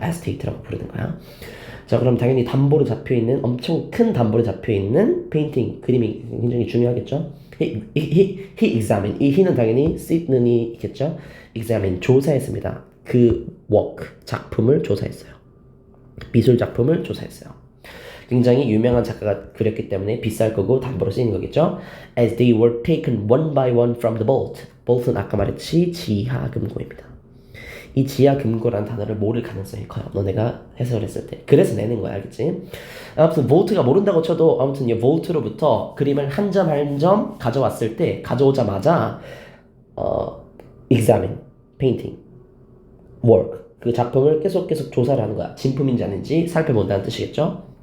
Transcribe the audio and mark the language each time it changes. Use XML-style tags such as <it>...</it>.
<ko>에스테이트라고 부르는 거야. 자, 그럼 당연히 담보로 잡혀있는 엄청 큰 담보로 잡혀있는 페인팅, 그림이 굉장히 중요하겠죠.</ko> <en>He examined.</en> <ko>이 he는 당연히 Sydney 있겠죠. examine, 조사했습니다. 그 work, 작품을 조사했어요. 미술 작품을 조사했어요. 굉장히 유명한 작가가 그렸기 때문에 비쌀 거고 담보로 쓰이는 거겠죠.</ko> <en>As they were taken one by one from the vault.</en> <ko>vault는 아까 말했듯이 지하 금고입니다. 이 지하 금고라는 단어를 모를 가능성이 커요. 너네가 해석을 했을 때. 그래서 내는 거야, 알겠지? 아무튼 vault가 모른다고 쳐도 아무튼 이 vault로부터 그림을 한 점 한 점 가져왔을 때 가져오자마자 examine, painting, work 그 작품을 계속 조사를 하는 거야. 진품인지 아닌지 살펴본다는 뜻이겠죠?</ko>